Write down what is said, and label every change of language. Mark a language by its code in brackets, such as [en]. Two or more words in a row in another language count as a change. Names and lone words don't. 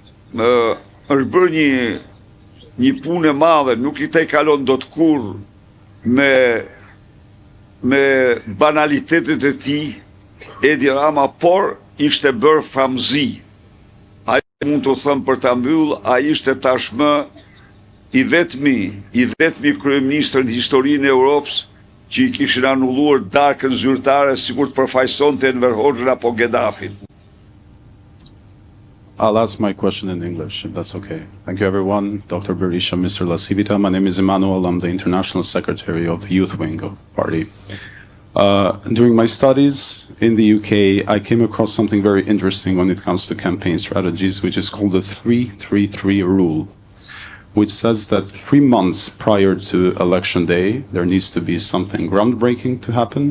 [sq] është bërë një punë e madhe, nuk I kalon dot kurrë me banalitetet e tij Edi Rama, por ishte bërë famëzi. Ai mund të them për ta mbyll, ai ishte tashmë I vetmi kryeministër në historinë e Europës që I kishin anulluar darkën zyrtare sikur të përfaqësonte Enver Hoxhën apo Gaddafin. [en] I'll ask my question in English, if that's okay. Thank you, everyone. Dr. Berisha, Mr. Lasivita. My name is Emmanuel. I'm the International Secretary of the Youth Wing of the party. During my studies in the UK, I came across something very interesting when it comes to campaign strategies, which is called the 3-3-3 rule, which says that 3 months prior to election day, there needs to be something groundbreaking to happen.